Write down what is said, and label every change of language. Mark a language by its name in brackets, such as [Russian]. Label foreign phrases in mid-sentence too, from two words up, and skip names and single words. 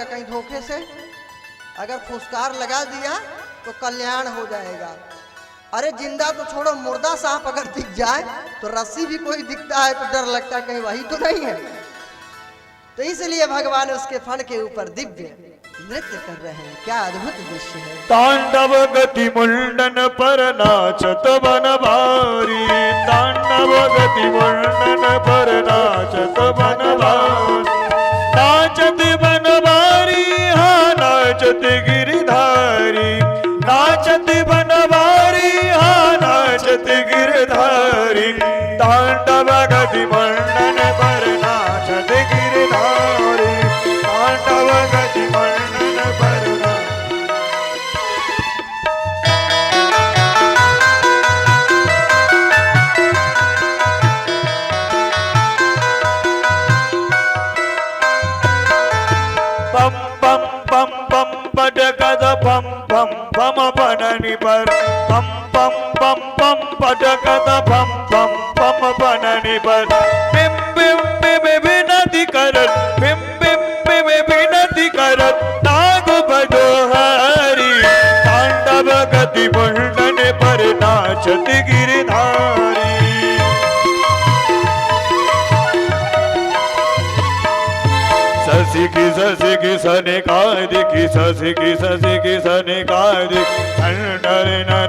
[Hindi] कहीं धोखे से अगर फुसकार लगा दिया तो कल्याण हो जाएगा। अरे जिंदा तो छोड़ो, मुर्दा सांप अगर दिख जाए तो रस्सी भी कोई दिखता है तो डर लगता है कहीं वही तो नहीं है। तो इसलिए भगवान उसके फण के ऊपर दिव्य नृत्य कर रहे हैं। क्या अद्भुत दृश्य है। तांडव गति मुंडन पर नाचत बनवारी, तांडव गति मुंडन पर नाचत बनवारी, नाचत बनवारी हाँ नाचत गिरधारी, नाचत बनवारी हाँ नाचत गिरधारी, तांडव गति मुंडन पर नाचत गिरधारी, तांडव गति मुंडन पर pam pam pam pam pada kada pam pam pam panani par pam pam pam pam pada kada pam pam pam panani par bim bim bim binati karat bim bim bim binati karat नाग बड़ो हरि तांडव गति मुंडन पर नाचत गिरधारी। ससी की सने कादि की ससी की सने कादि नर नर